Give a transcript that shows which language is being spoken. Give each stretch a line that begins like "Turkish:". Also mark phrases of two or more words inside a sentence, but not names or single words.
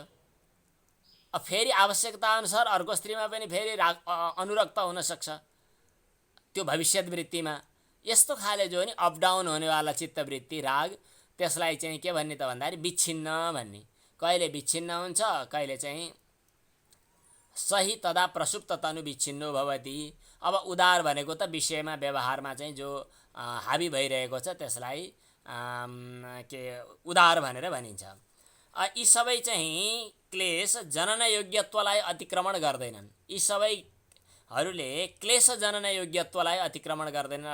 Nepali: अब फेरि आवश्यकता अनुसार अर्को स्त्रीमा पनि फेरि राग अनुरक्त हुनसक्छ त्यो भविष्यत वृत्तिमा। यस्तो खाले जो नि
English: up down
Nepali: हुनेवाला चित्तवृत्ति राग, त्यसलाई चाहिँ के भन्ने त भन्दाखेरि विच्छिन्न भन्ने। कहिले विच्छिन्न हुन्छ, कहिले चाहिँ सही
Sanskrit: तदा प्रसुप्त तनु विच्छिन्नो भवति।
Nepali: अब उदार भनेको त विषयमा व्यवहारमा चाहिँ जो हाबी भइरहेको छ त्यसलाई के उदार भनेर भनिन्छ। यी सबै चाहिँ क्लेश जनन योग्यत्वलाई अतिक्रमण गर्दैनन्। यी सबैहरूले क्लेश जनन योग्यत्वलाई अतिक्रमण गर्दैनन्।